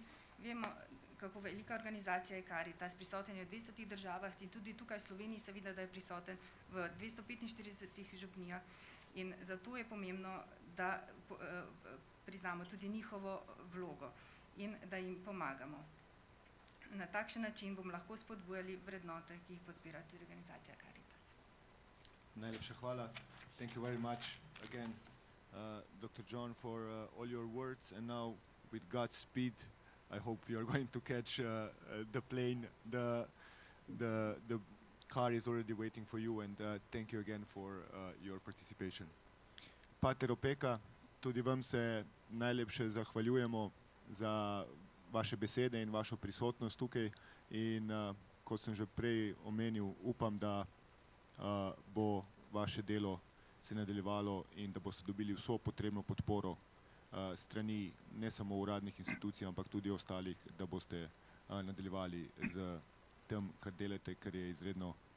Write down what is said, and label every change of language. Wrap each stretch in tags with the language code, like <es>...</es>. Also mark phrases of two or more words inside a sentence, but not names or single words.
<sl>Vemo, kako velika organizacija je Caritas, prisoten je v 200 državah in tudi tukaj v Sloveniji se vidi, da je prisoten v 245 župnijah. In zato je pomembno, da priznamo tudi njihovo vlogo in da jim pomagamo. Na takšen način bomo lahko spodbujali vrednote, ki jih podpira tudi organizacija Caritas. Najlepša hvala.</sl> <en>Thank you very much again, Dr. John, for all your words. And now, with God's speed, I hope you are going to catch the plane. The car is already waiting for you, and thank you again for your participation.</en> <sl>Pater Opeka, tudi vam se najlepše zahvaljujemo za vaše besede in vašo prisotnost tukaj. In kot sem že prej omenil, upam, da bo vaše delo se nadaljevalo in da boste dobili vso potrebno podporo strani ne samo uradnih institucij, ampak tudi ostalih, da boste nadaljevali z tem, kar delate, ker je izredno</sl>